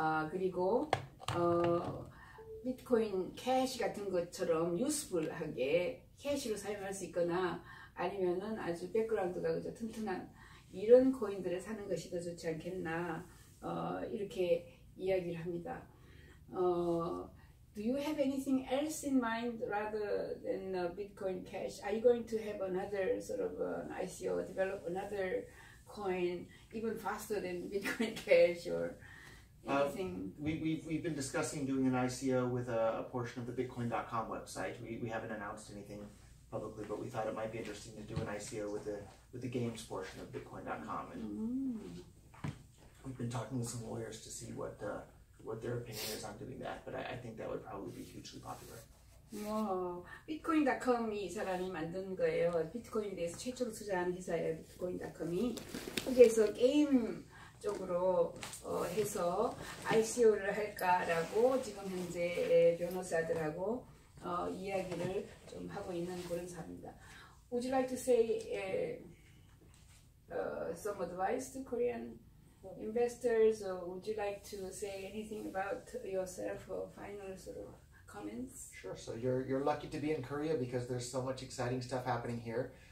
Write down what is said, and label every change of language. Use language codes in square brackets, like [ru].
[ko] 그리고 비트코인 캐시 같은 것처럼 유스풀하게 캐시로 사용할 수 있거나 아니면은 아주 백그라운드가 그저 튼튼한 이런 코인들을 사는 것이 더 좋지 않겠나 이렇게 이야기를 합니다. [en] Do you have anything else in mind rather than Bitcoin Cash? Are you going to have another sort of an ICO, develop another coin even faster than Bitcoin Cash or anything? We've been discussing doing an ICO with a portion of the Bitcoin.com website. We haven't announced anything publicly, but we thought it might be interesting to do an ICO with the games portion of Bitcoin.com. And we've been talking with some lawyers to see what their opinion is on doing that, but I think that would probably be hugely popular. [ko] 비트코인.com이 이 사람이 만든 거예요. 비트코인에 대해서 최초로 투자한 회사예요. 비트코인.com이 거기에서 게임 쪽으로 해서 ICO를 할까라고 지금 현재 변호사들하고 이야기를 좀 하고 있는 그런 사람입니다. [en] Would you like to say some advice to Korean investors, or would you like to say anything about yourself or final sort of comments? Sure. So you're lucky to be in Korea because there's so much exciting stuff happening here.